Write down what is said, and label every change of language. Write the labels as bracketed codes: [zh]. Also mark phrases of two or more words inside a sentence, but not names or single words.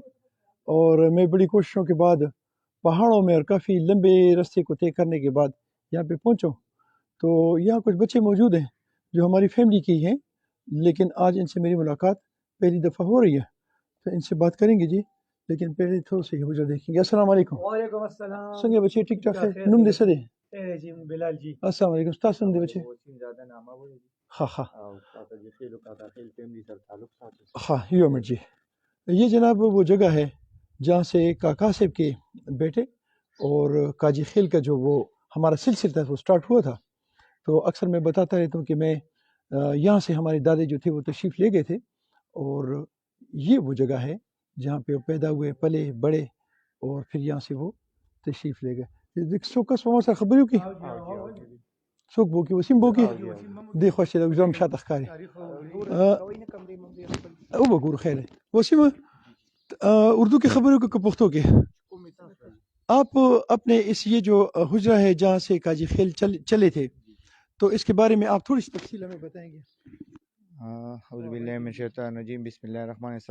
[ur] اور میں بڑی کوششوں کے بعد پہاڑوں میں اور کافی لمبے راستے کو طے کرنے کے بعد یہاں پہ پہنچا. تو یہاں کچھ بچے موجود ہیں جو ہماری فیملی کے ہی ہیں، لیکن آج ان سے میری ملاقات پہلی دفعہ ہو رہی ہے، تو ان سے بات کریں گے جی. لیکن پہلے تھوڑا سا حجر دیکھیں گے. [ar] السلام علیکم. وعلیکم السلام. [ps] څنګه بچي [ur] ټیک ټاک [ps] نوم دې څه دی؟ جی بلال جی. [ar] السلام علیکم. [ps] تاسو نوم دی بچي؟ زیادہ نامه وایي ها ها او کاکا جی خیل او کاکا خیل فیملی سره تعلق ساتي. ها یو منٹ جی. [ur] یہ جناب وہ جگہ ہے جہاں سے کاکا صاحب کے بیٹے اور کاجی خیل کا جو وہ ہمارا سلسلہ تھا وہ سٹارٹ ہوا تھا. تو اکثر میں بتاتا رہتا ہوں کہ میں یہاں سے ہمارے دادے جو تھے وہ تشریف لے گئے تھے، اور یہ وہ جگہ ہے جہاں پہ وہ پیدا ہوئے، پلے بڑے، اور پھر یہاں سے وہ تشریف لے گئے. [ps] څوک وما سره خبرې وکړي؟ څوک بوکي؟ وسیم بوکي دی خوښ دی زم شاته ښکاري او وګورو. [ur] خیر وسیم اردو کی خبروں کو پختوں کے آپ اپنے اس یہ جو حجرہ ہے جہاں سے کاجی خیل چلے تھے، تو اس کے بارے میں آپ تھوڑی سی تفصیل ہمیں بتائیں گے. [ar] اعوذ باللہ من الشیطان الرجیم. بسم اللہ الرحمن الرحیم.